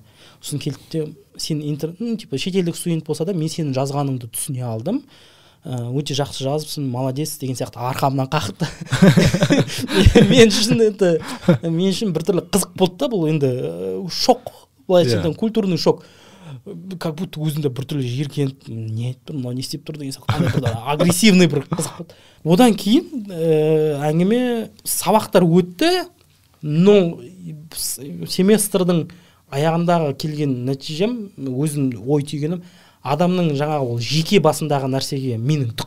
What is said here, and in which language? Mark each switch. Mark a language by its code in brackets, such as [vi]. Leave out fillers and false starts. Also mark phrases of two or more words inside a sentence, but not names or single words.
[kk] Сосын келді де, сен шетелдік студент болса да, мен сенің жазғаныңды түсіне алдым. Өте жақсы жазыпсың, молодец деген сияқты арқамнан қақты. Мен үшін біртүрлі қызық болды да, бұл енді шок, былайша айтсам, [ru] культурный шок. Как будто [kk] өзінде біртүрлі жиіркеніп, не айтып тұр, мынау не істеп тұр деген сияқты агрессивный бір қызық болды. Одан кейін әңгіме сабақтар өтті, но семестрдің аяғындағы келген нәтижем, өзім ой түйгенім, адамның жаңағы ол жеке басындағы нәрсеге менің түк